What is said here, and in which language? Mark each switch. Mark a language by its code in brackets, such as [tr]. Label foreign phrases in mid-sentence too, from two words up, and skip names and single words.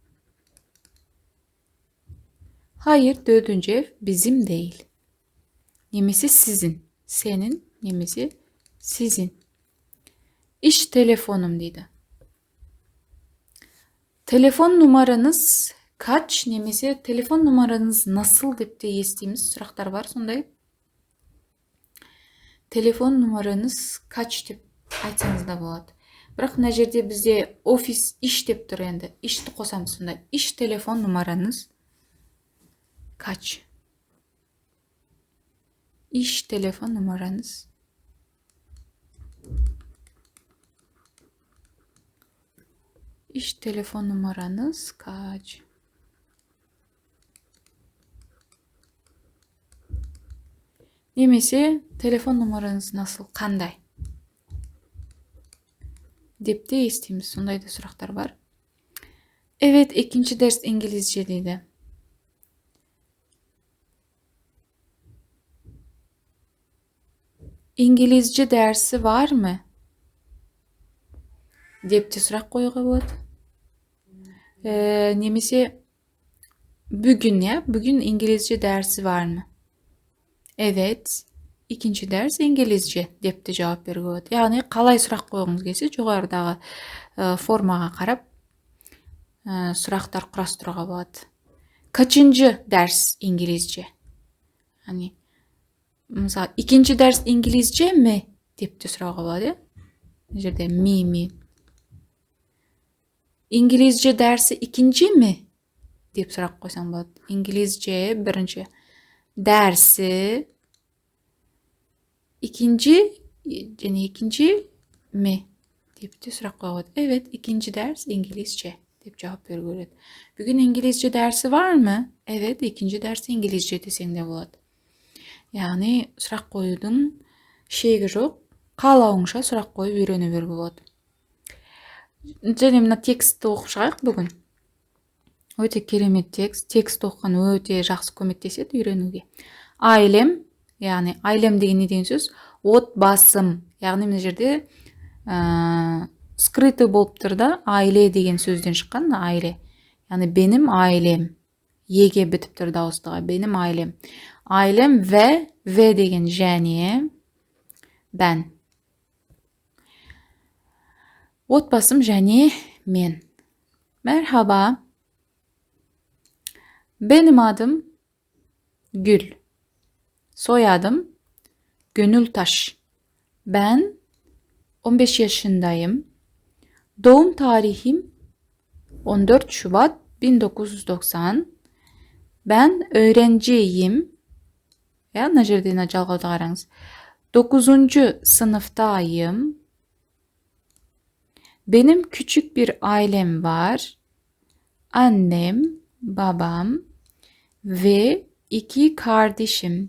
[tr] Hayır, 4. ev bizim değil. Nemesi sizin. Senin, nemesi sizin. İş telefonum deydi. Telefon numaranız kaç, [kk] немесе [tr] telefon numaranız nasıl [kk] деп те естиміз. Сұрақтар бар сондай. [tr] Telefon numaranız kaç [kk] деп айтсаңыз да болады. Бірақ мына жерде бізде офис иш деп тұр енді. Ишті қосамыз сонда. [tr] İş telefon numaranız kaç? İş telefon numaranız. İş telefon numaranız kaç? Немесе telefon numaranız nasıl, [kk] қандай? Деп те естиміз. Сондай да сұрақтар бар. [tr] Evet, ikinci ders İngilizce deydi. İngilizce dersi var mı? [kk] Деп те сұрақ қоюға болады. [tr] Немесе bugün İngilizce dersi var mı? Evet, ikinci ders İngilizce [kk] деп те жауап беруге болады. Яғни қалай сұрақ қойғыңыз келсе, жоғарыдағы формаға қарап сұрақтар құрастыруға болады. [tr] Kaçıncı ders İngilizce? Hani mesela ikinci ders İngilizce mi [kk] деп те сұрауға болады. Бұл жерде mi. [tr] İngilizce dersi ikinci mi [kk] деп сұрақ қойсаң болады. [tr] İngilizce birinci, dersi ikinci mi [kk] деп те сұрақ қоюға болады. [tr] Evet, ikinci ders İngilizce [kk] деп жауап беруге болады. [tr] Bugün İngilizce dersi var mı? Evet, ikinci ders İngilizce desең [kk] де болады. Яғни сұрақ қоюдың шегі жоқ. Қалауыңша сұрақ қойып үйрене беруге болады. Және мына текстті оқып шығайық бүгін. Өте керемет текст. Текст оқыған өте жақсы көмектеседі үйренуге. Айлем, яғни айлем деген не деген сөз? Отбасым. Яғни мына жерде скрытый болып тұр да, айле деген сөзден шыққан, айле. [tr] Яғни benim ailem. [kk] Еге бітіп тұр дауыстыға. [tr] Benim ailem. Ailem ve [kk] деген және [tr] ben. [kk] Отбасым және мен. [tr] Merhaba. Benim adım Gül. Soyadım Gönültaş. Ben 15 yaşındayım. Doğum tarihim 14 Şubat 1990. Ben öğrenciyim. [kk] Mына жерде жалғауды қараңыз. [tr] 9. sınıftayım. Benim küçük bir ailem var. Annem, babam ve 2 kardeşim.